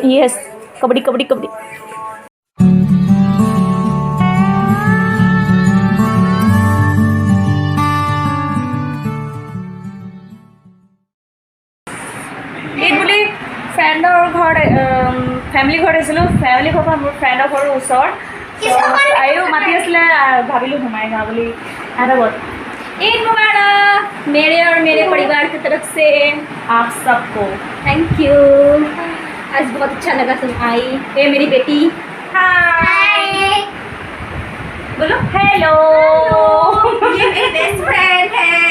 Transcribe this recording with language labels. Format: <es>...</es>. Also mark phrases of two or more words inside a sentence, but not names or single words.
<as>য়েছ কাবাডী কাবাডী কাবাডী এই বুলি ফ্ৰেণ্ডৰ ঘৰত ফেমিলি ঘৰত আহিছিলোঁ ফেমিলি ঘৰৰ পৰা মোৰ ফ্ৰেণ্ডৰ ঘৰৰ ওচৰত আৰু মাতি আছিলে ভাবিলোঁ সোমাই যাওঁ বুলি এটা বল</as> <hi>ईद मुबारक मेरे और मेरे परिवार की तरफ से आप सबको</hi> <en>thank you</en> <hi>आज बहुत अच्छा लगा तुम आई ये मेरी बेटी हाय बोलो हेलो ये मेरी</hi> <en>best friend</en> <hi>है</hi>